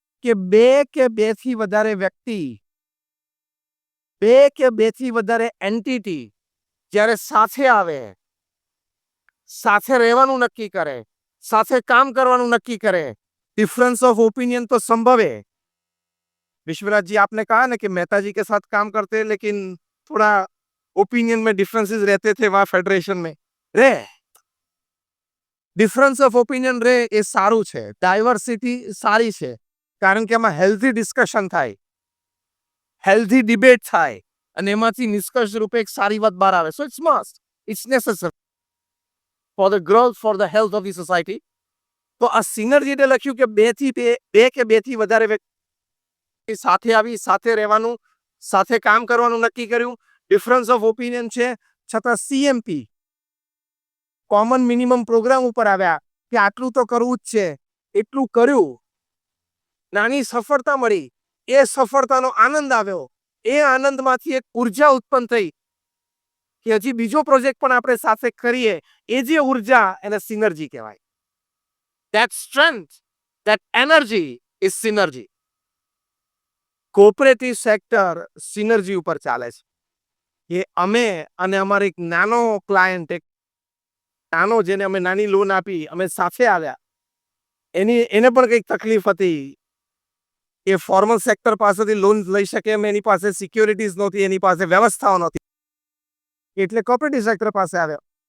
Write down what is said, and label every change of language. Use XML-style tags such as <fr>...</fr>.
<gu>કે 2 કે 2 થી વધારે વ્યક્તિ, 2 કે 2 થી વધારે એન્ટિટી જ્યારે સાથે આવે, સાથે રહેવાનું નક્કી કરે, સાથે કામ કરવાનું નક્કી કરે,</gu> <hi>डिफरेंस ऑफ ओपिनियन तो संभव है. विश्वराज जी आपने कहा ना कि मेहता जी के साथ काम करते हैं, लेकिन थोड़ा ओपिनियन में डिफरेंसेस रहते थे वहां फेडरेशन में.</hi> <gu>रे</gu> <en>difference of opinion</en> <gu>रे એ સારું છે, ડાયવર્સિટી સારી છે, કારણ કે એમાં હેલ્ધી ડિસ્કશન થાય, હેલ્ધી ડિબેટ થાય અને એમાંથી નિષ્કર્ષ રૂપે એક સારી વાત બહાર આવે.</gu> <en>So it's must, it's necessary for the growth, for the health of the society.</en> <gu>તો આ સિનર્જી એટલે લખ્યું કે 2 કે 2 થી વધારે વ્યક્તિ સાથે આવી, સાથે રહેવાનું, સાથે કામ કરવાનું નક્કી કર્યું. ડિફરન્સ ઓફ ઓપિનિયન છે, છતાં CMP કોમન મિનિમમ પ્રોગ્રામ ઉપર આવ્યા કે આટલું તો કરવું જ છે, એટલું કર્યું, નાની સફળતા મળી, એ સફળતાનો આનંદ આવ્યો, એ આનંદમાંથી એક ઉર્જા ઉત્પન્ન થઈ કે હજી બીજો પ્રોજેક્ટ પણ આપણે સાથે કરીએ. એ જે ઉર્જા એને સિનર્જી કહેવાય.</gu> <en>That strength, that energy is synergy.</en> <gu>Cooperative sector synergy ઉપર ચાલે છે. એ અમે અને અમારો એક નાનો ક્લાયન્ટ, એક નાનો જેને અમે નાની લોન આપી, અમે સાથે આવ્યા, એને પણ કંઈક તકલીફ હતી. એ ફોર્મલ સેક્ટર પાસેથી લોન લઈ શકે એમ એની પાસે સિક્યોરિટીઝ નહોતી, એની પાસે વ્યવસ્થાઓ નહોતી, એટલે કોઓપરેટિવ સેક્ટર પાસે આવ્યો.</gu>